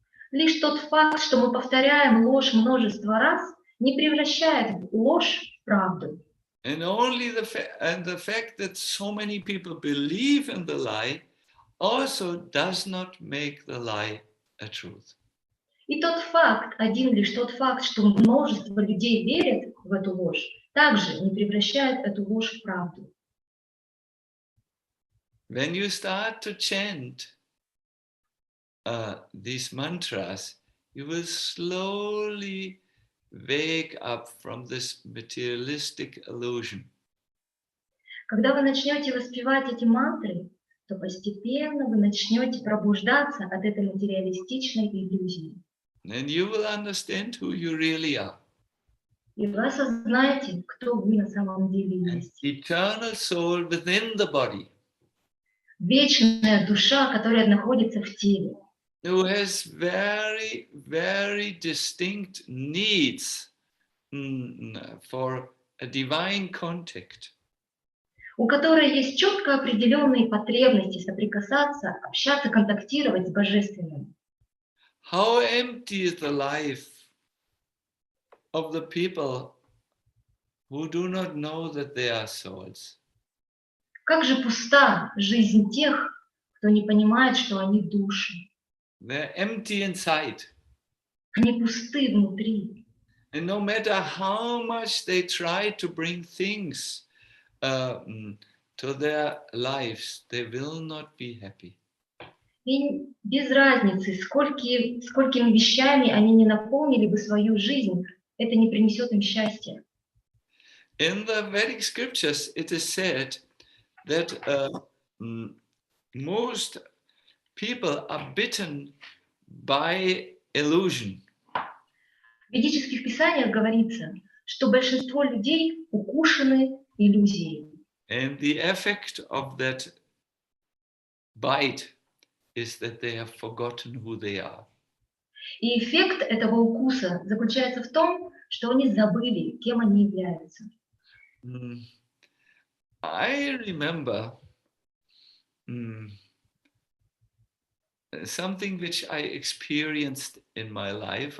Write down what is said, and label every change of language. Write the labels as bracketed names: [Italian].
[Russian] Лишь тот факт, что мы повторяем ложь множество раз, не превращает ложь в правду. [English] And only the fact that so many people believe in the lie also does not make the lie a truth. [Russian] И лишь тот факт, что множество людей верят в эту ложь, также не превращает эту ложь в правду. [English] When you start to chant these mantras, you will slowly wake up from this materialistic illusion. [Russian] Когда вы начнете воспевать эти мантры, то постепенно вы начнете пробуждаться от этой материалистичной иллюзии. [English] And you will understand who you really are. [Russian] И вы осознаете, кто вы на самом деле есть. [English] Eternal soul within the body. [Russian] Вечная душа, которая находится в теле. [English] Who has very, very distinct needs for a divine contact. [Russian] У которой есть четко определенные потребности соприкасаться, общаться, контактировать с Божественным. [English] How empty is the life of the people who do not know that they are souls. [Russian] Как же пуста жизнь тех, кто не понимает, что они души. [English] They're empty inside. [Russian] Они пусты внутри. [English] And no matter how much they try to bring things to their lives, they will not be happy. [Russian] И без разницы, сколькими вещами они не наполнили бы свою жизнь, это не принесет им счастья. [English] In the Vedic scriptures, it is said that most people are bitten by illusion. [Russian] В ведических писаниях говорится, что большинство людей укушены иллюзией. [English] And the effect of that bite is that they have forgotten who they are. [Russian] И эффект этого укуса заключается в том, что они забыли, кем они являются. [English] I remember something which I experienced in my life.